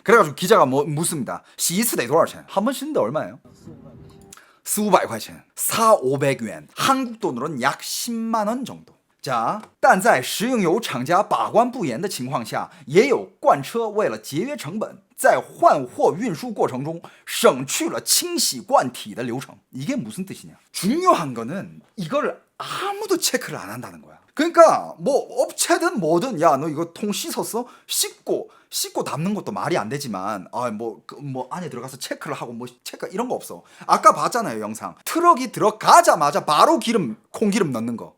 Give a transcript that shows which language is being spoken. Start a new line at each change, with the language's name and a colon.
Korean: 그래가지고 기자가 묻습니다.
Chinese: 洗一次得多少钱?
Korean: 한 번 씻는데 얼마예요?
Chinese: 4,500块钱. 4,500元.
Korean: 한국 돈으로는 약 10만 원 정도.
Chinese: 자, 但在食用油厂家把关不严的情况下，也有罐车为了节约成本，在换货运输过程中省去了清洗罐体的流程.
Korean: 이게 무슨 뜻이냐? 중요한 거는 이걸 아무도 체크를 안 한다는 거야. 그러니까 뭐 업체든 뭐든, 야, 너 이거 통 씻었어? 씻고 담는 것도 말이 안 되지만 뭐 안에 들어가서 체크를 하고 뭐 체크 이런 거 없어. 아까 봤잖아요, 영상. 트럭이 들어가자마자 바로 콩기름 넣는 거.